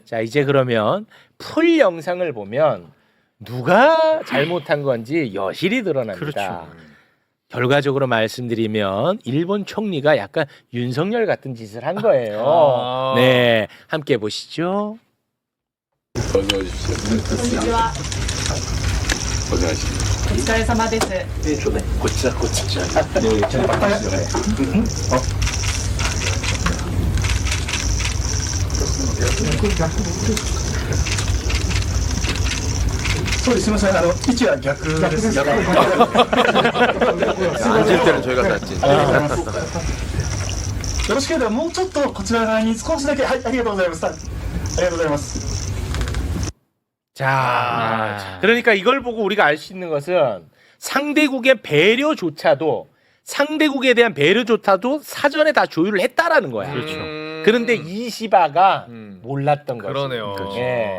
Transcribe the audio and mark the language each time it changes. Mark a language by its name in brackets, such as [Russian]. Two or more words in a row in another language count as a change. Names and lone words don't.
[Korean] 자 이제 그러면 풀 영상을 보면 누가 잘못한 건지 여실히 드러납니다. 그렇죠. 결과적으로 말씀드리면 일본 총리가 약간 윤석열 같은 짓을 한 거예요. 네, 함께 보시죠. [Japanese] こんにちは。お疲れ様です。こっちだこっちじゃそうです。すみません。位置は逆です。 [Korean] 앉을 때는 저희가 낫지. [Japanese] よろしければもうちょっとこちら側に少しだけ、はい、ありがとうございます。ありがとうございます。 [Korean] 자, 그러니까 이걸 보고 우리가 알 수 있는 것은 상대국의 배려조차도 상대국에 대한 배려조차도 사전에 다 조율을 했다라는 거야. 그렇죠. 그런데 이시바가 몰랐던 거지. 그러네요. 예.